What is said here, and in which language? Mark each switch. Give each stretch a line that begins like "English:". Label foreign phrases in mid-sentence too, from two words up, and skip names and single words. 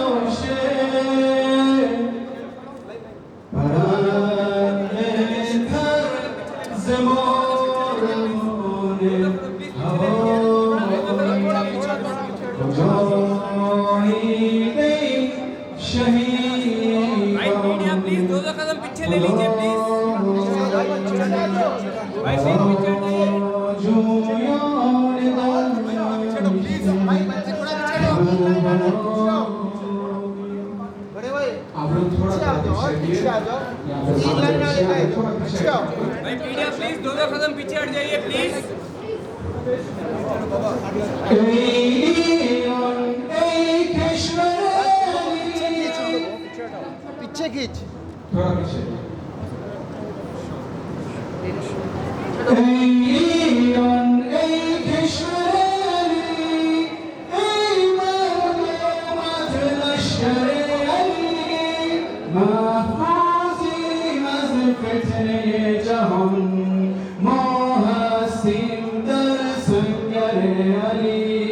Persian: عاشق پرنده تر ز مرغان هوایی کجایی دی شهیدان
Hindi: आप लोग थोड़ा पीछे आ जाओ भाई
English: media please
Hindi: दो कदम पीछे हट जाइए प्लीज पीछे खींच थोड़ा पीछे
Persian: ایران ای کشوری ای مردمت لشکر علی محفوظیم از فتنه جهان ما هستیم در سنگر علی